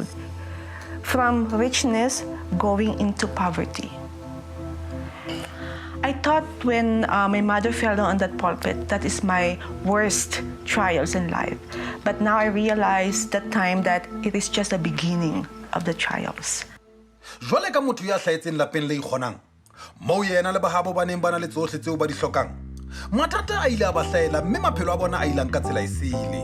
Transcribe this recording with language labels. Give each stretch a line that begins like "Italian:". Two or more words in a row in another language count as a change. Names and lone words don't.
English: From richness going into poverty. I thought when my mother fell down on that pulpit, that is my worst trials in life. But now I realize that time that it is just the beginning of the trials.
Southern Sotho: Jwale ka motho ya hlaetseng lapeng le ikgonang, moo yena le bahabo ba neng ba na le tsohle tseo ba di hlokang. Mathata a ile a ba hlahela mme maphelo a bona a ilang ka tsela e sele.